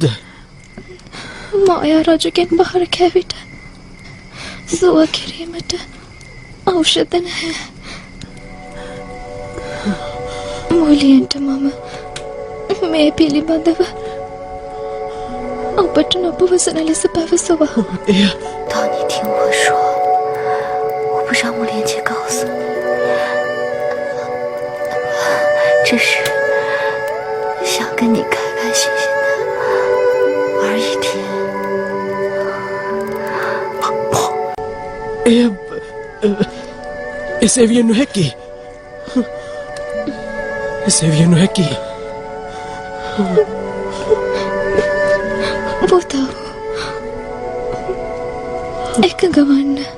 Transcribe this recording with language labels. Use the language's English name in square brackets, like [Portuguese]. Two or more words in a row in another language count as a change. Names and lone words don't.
[Sinhala] මායා රජුගෙන් බහර කැවිට සුව කිරීමට ඖෂධ නැහැ. මුලින්ට මම මේ පිළිබඳව ඔබට නොපවසන ලෙස පැවසුවා. [Chinese] 当你听我说，我不让木莲姐告诉你，这是想跟你开开心心的玩一天。 [Sinhala] එසේ විය නොහැකි. එසේ විය නොහැකි. භූතාවෝ එකඟ වන්න.